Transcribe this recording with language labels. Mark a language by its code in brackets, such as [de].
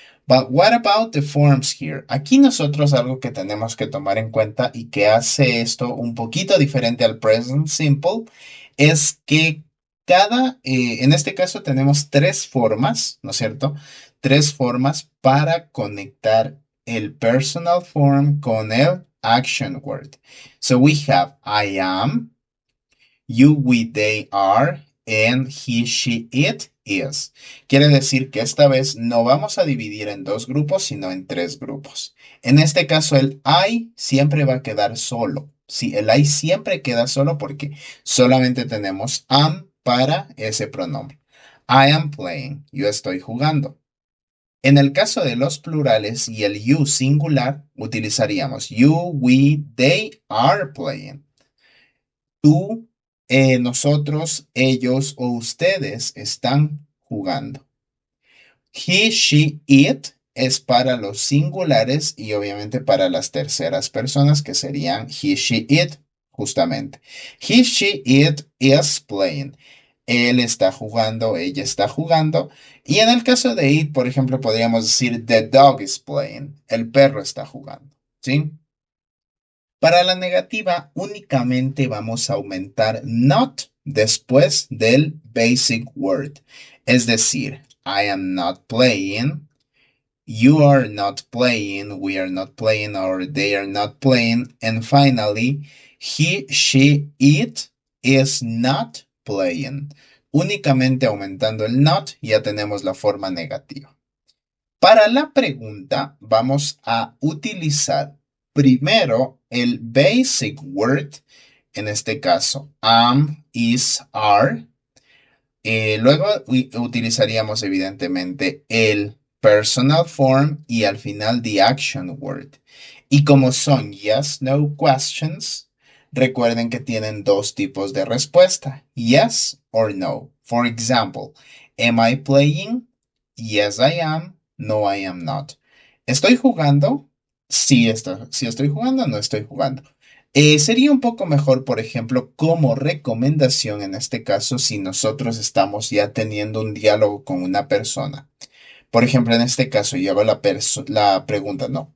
[en] But what about the forms here? [es] Aquí nosotros algo que tenemos que tomar en cuenta y que hace esto un poquito diferente al present simple es que en este caso tenemos tres formas, ¿no es cierto? Tres formas para conectar el personal form con el action word. [en] So we have I am, you, we, they are, and he, she, it is. [es] Quiere decir que esta vez no vamos a dividir en dos grupos, sino en tres grupos. En este caso, el I siempre va a quedar solo. Sí, el I siempre queda solo porque solamente tenemos am para ese pronombre. [en] I am playing. [es] Yo estoy jugando. En el caso de los plurales y el you singular, utilizaríamos [en] you, we, they are playing. [es] Tú, nosotros, ellos o ustedes están jugando. He, she, it es para los singulares y obviamente para las terceras personas que serían he, she, it, justamente. [en] He, she, it is playing. [es] Él está jugando, ella está jugando. Y en el caso de it, por ejemplo, podríamos decir [en] the dog is playing. [es] El perro está jugando. ¿Sí? Para la negativa, únicamente vamos a aumentar not después del basic word. Es decir, [en] I am not playing, you are not playing, we are not playing, or they are not playing. And finally, he, she, it is not playing. [es] Únicamente aumentando el not ya tenemos la forma negativa. Para la pregunta, vamos a utilizar primero el basic word, en este caso, am, is, are. Luego utilizaríamos evidentemente el personal form y al final the action word. Y como son [en] yes, no questions, [es] recuerden que tienen dos tipos de respuesta, [en] yes or no. For example, am I playing? Yes, I am. No, I am not. [es] ¿Estoy jugando? Sí, sí estoy jugando, no estoy jugando. Sería un poco mejor, por ejemplo, como recomendación en este caso, si nosotros estamos ya teniendo un diálogo con una persona. Por ejemplo, en este caso, yo hago la pregunta, ¿no?